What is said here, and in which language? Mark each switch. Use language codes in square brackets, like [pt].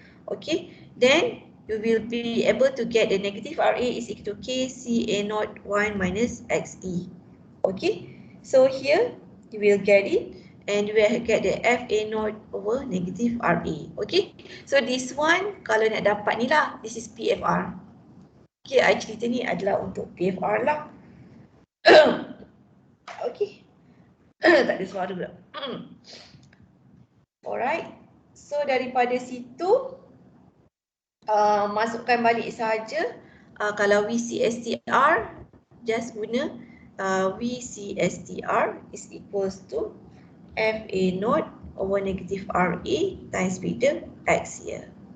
[en] Okay, then you will be able to get the negative RA is equal to KCA01 minus XE. Okay, so here you will get it, and you will get the FA0 over negative RA. Okay, so this one [ms] kalau nak dapat ni lah, [en] this is PFR. [ms] Okay, I cerita ni adalah untuk PFR lah. Okay. Tak ada suara pula. Alright. So daripada situ masukkan balik saja. Kalau VCSTR, just guna VCSTR [en] is equals to FA0 over negative RA times with the X here.